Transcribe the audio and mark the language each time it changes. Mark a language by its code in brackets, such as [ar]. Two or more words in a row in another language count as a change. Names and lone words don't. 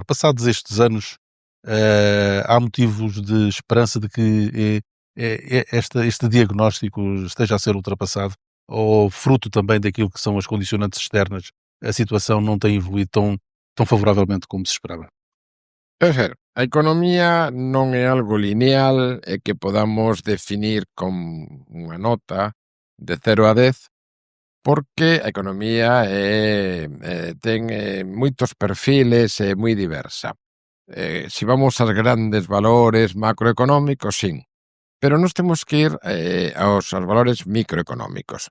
[pt] Passados estes anos, há motivos de esperança de que este diagnóstico esteja a ser ultrapassado, ou fruto também daquilo que são as condicionantes externas, a situação não tem evoluído tão favoravelmente como se esperava? [gl] É ser, a economía non é algo lineal e que podamos definir con unha nota de 0 a 10, porque a economía ten moitos perfiles e moi diversa. Si vamos aos grandes valores macroeconómicos, sí, pero nos temos que ir aos valores microeconómicos.